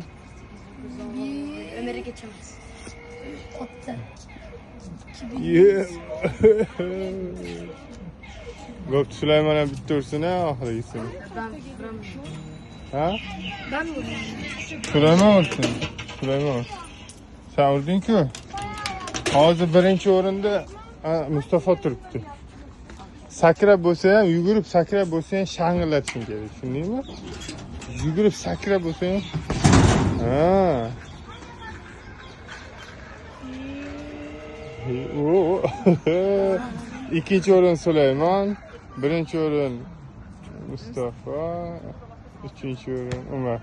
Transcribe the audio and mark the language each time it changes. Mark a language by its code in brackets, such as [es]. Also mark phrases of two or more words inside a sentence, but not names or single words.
[tr] Ömer'e geçemez. Attı. Gökçe Süleyman'a bitirsin ha ahirgisini. Ha? Ben mi? Süleyman olsun. Süleyman olsun. Sen vurdun ki. [uz] Hozir birinchi o'rinda Mustafa turibdi. Sakrab bo'lsa ham, yugurib sakrab bo'lsa ham shang'illatishing kerak, tushundingmi? Yugurib sakrab bo'lsa ham. Ha. İkinci o'rin Süleyman, birinchi o'rin Mustafa, uchinchi o'rin Umar.